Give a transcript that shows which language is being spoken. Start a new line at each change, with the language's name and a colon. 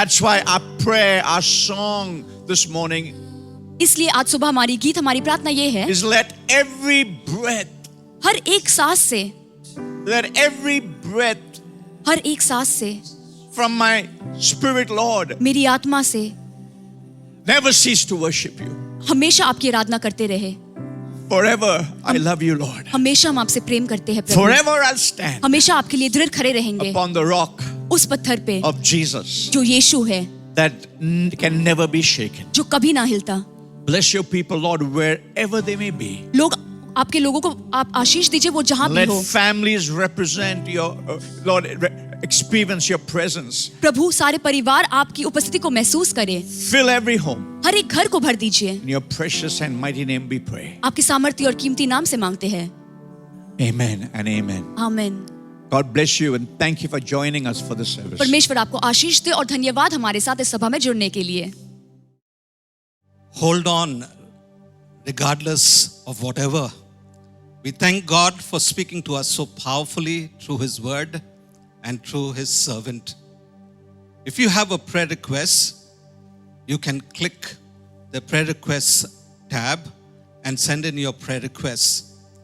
English: That's why our prayer, our song this morning
Hindi: इसलिए आज सुबह हमारी गीत, हमारी प्रार्थना ये है,
English: is let every breath,
Hindi: हर एक सांस से,
English: let every breath
Hindi: हर एक सांस से,
English: from my spirit, Lord,
Hindi: मेरी आत्मा से
English: never cease to worship you.
Hindi: हमेशा आपकी आराधना करते रहे.
English: Forever I love you, Lord.
Hindi: हमेशा हम आपसे प्रेम करते हैं प्रभु.
English: Forever I'll stand
Hindi: हमेशा आपके लिए दृढ़ खड़े रहेंगे
English: upon the rock
Hindi: उस पत्थर पे
English: of Jesus
Hindi: जो यीशु है,
English: that can never be shaken.
Hindi: जो कभी ना हिलता.
English: Bless your people, Lord, wherever they may be.
Hindi: लोग आपके लोगों को आप आशीष दीजिए वो जहां भी
English: Let
Hindi: हो.
English: families represent your, Lord, experience your presence.
Hindi: प्रभु सारे परिवार आपकी उपस्थिति को महसूस करें.
English: Fill every home.
Hindi: हर एक घर को भर दीजिए.
English: In your precious and mighty name we pray.
Hindi: आपके सामर्थ्य और कीमती नाम से मांगते हैं.
English: Amen and amen.
Hindi: आमीन.
English: God bless you and thank you for joining us for this service.
Hindi: परमेश्वर आपको आशीष दे और धन्यवाद हमारे साथ इस सभा में जुड़ने के लिए.
English: Hold on, regardless of whatever. We thank God for speaking to us so powerfully through His word and through His servant. If you have a prayer request, you can click the prayer requests tab and send in your prayer requests.